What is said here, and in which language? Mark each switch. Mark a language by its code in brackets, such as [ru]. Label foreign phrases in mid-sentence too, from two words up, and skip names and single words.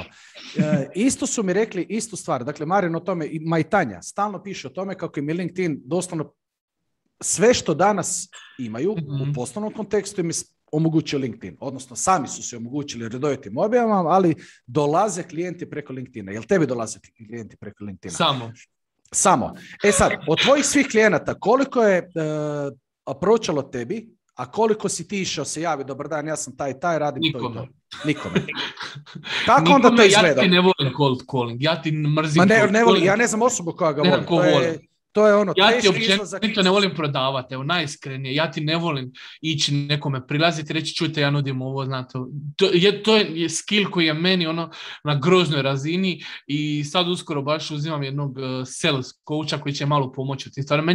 [hr] Isto su mi rekli istu stvar, dakle Marin o tome, ma i Tanja, stalno piše o tome kako im je LinkedIn doslovno sve što danas imaju u poslovnom kontekstu im omogućio LinkedIn, odnosno sami su se omogućili redovitim objavama, ali dolaze klijenti preko LinkedIna. Jel tebi dolaze klijenti preko LinkedIna? Samo. Sad, od tvojih svih klijenata, koliko je approachalo tebi, a koliko si ti išao se javi, dobar dan, ja sam taj, radim Nikome. to i to? Nikome. Kako onda to izgleda? Ja ti ne volim [en] cold calling, [hr] ja ti mrzim [en] cold calling. [hr] Ja ne znam osobu koja ga voli. To je ono, ja ti općenito ne volim prodavati, evo, najiskrenije. Ja ti ne volim ići nekome prilaziti i reći, čujte, ja nudim ovo, znate. To je skill koji je meni na groznoj razini i sad uskoro baš uzimam jednog [en] sales coacha [hr] koji će malo pomoći u tim stvarima.